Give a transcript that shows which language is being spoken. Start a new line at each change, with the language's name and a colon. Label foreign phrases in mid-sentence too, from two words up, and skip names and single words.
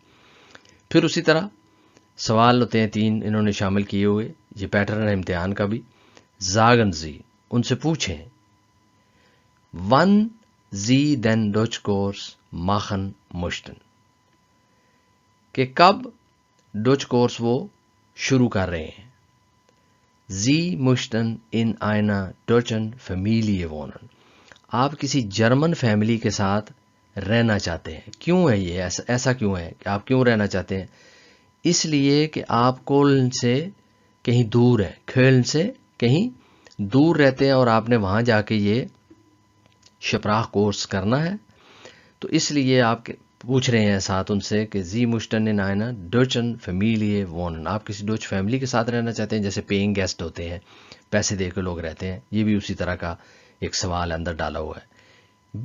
Urdu: پھر اسی طرح سوال ہوتے ہیں 3 انہوں نے شامل کیے ہوئے, یہ پیٹرن ہے امتحان کا بھی.
German: Sagen Sie,
Urdu: ان سے پوچھیں,
German: Wann Sie den Deutschkurs machen möchten,
Urdu: کہ کب ڈوچ کورس وہ شروع کر رہے ہیں.
German: Sie möchten in einer deutschen Familie wohnen.
Urdu: آپ کسی جرمن فیملی کے ساتھ رہنا چاہتے ہیں. کیوں ہے یہ ایسا کیوں ہے کہ آپ کیوں رہنا چاہتے ہیں؟ اس لیے کہ آپ کولن سے کہیں دور ہیں, کھولن سے کہیں دور رہتے ہیں, اور آپ نے وہاں جا کے یہ شپراخ کورس کرنا ہے، تو اس لیے آپ پوچھ رہے ہیں ساتھ ان سے کہ
German: Sie möchten in einer deutschen Familie wohnen,
Urdu: آپ کسی ڈوچ فیملی کے ساتھ رہنا چاہتے ہیں، جیسے
English: paying guest
Urdu: ہوتے ہیں، پیسے دے کے لوگ رہتے ہیں، یہ بھی اسی طرح کا ایک سوال اندر ڈالا ہوا ہے۔